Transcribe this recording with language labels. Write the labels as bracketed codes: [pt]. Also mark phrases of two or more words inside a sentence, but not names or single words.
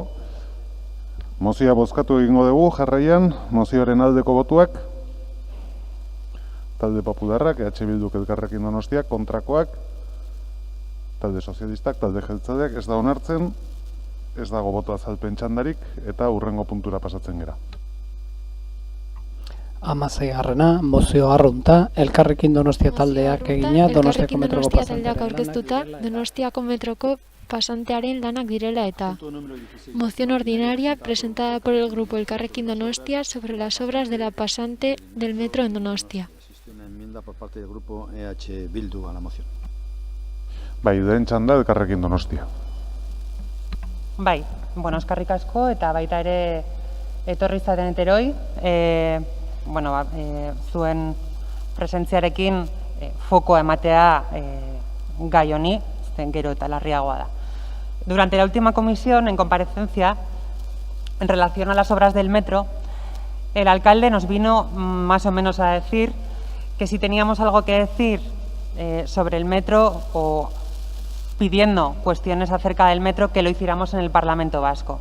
[eu] Mozioa bozkatu egingo dugu, jarraian, mozioaren aldeko botuak, talde Popularrak, EH Bilduk Elkarrekin Donostiak, kontrakoak, talde Sozialistak, talde Jeltzaleak, ez da onartzen, ez dago boto azalpen txandarik, eta hurrengo puntura pasatzen gera. 16. mozio arrunta, Elkarrekin Donostia taldeak egina, Donostiako metroko taldeak aurkeztuta, Donostiako metroko pasantearen lanak direla eta. [es] Moción ordinaria presentada por el grupo Elkarrekin Donostia sobre las obras de la pasante del metro en Donostia. Una enmienda por parte del grupo EH Bildu a la moción. [eu] Bai, den txanda Elkarrekin Donostia. Bai, eskerrik asko eta baita ere etorri zaten eteroi, zuen presentziarekin fokoa ematea gai honi, gero eta larriagoa da. [es] Durante la última comisión, en comparecencia, en relación a las obras del metro, el alcalde nos vino más o menos a decir que si teníamos algo que decir sobre el metro o pidiendo cuestiones acerca del metro, que lo hiciéramos en el Parlamento Vasco.